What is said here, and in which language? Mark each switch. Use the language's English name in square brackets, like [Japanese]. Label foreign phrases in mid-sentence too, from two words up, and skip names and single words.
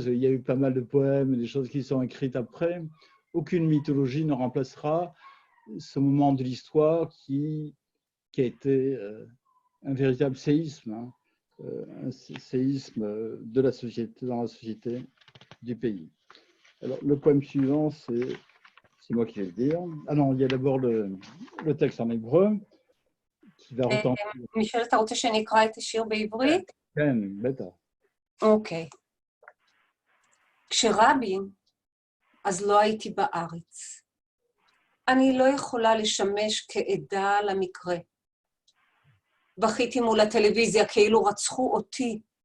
[French] Il y a eu pas mal de poèmes, des choses qui sont écrites après. Aucune mythologie ne remplacera ce moment de l'histoire qui a été un véritable séisme, hein, un séisme de la société, dans la société du pays. Alors, le poème suivant, c'est moi qui vais le dire. Ah non, il y a d'abord le texte en hébreu qui va retentir. [Hebrew] מישל, אתה רוצה שאני אקרא את השיר בעברית? כן, בטח. אוקיי. כשרבין, אז לא הייתי בארץ. אני לא יכולה לשמש כעדה למקרה. בכיתי מול הטלוויזיה כאילו רצחו אותי.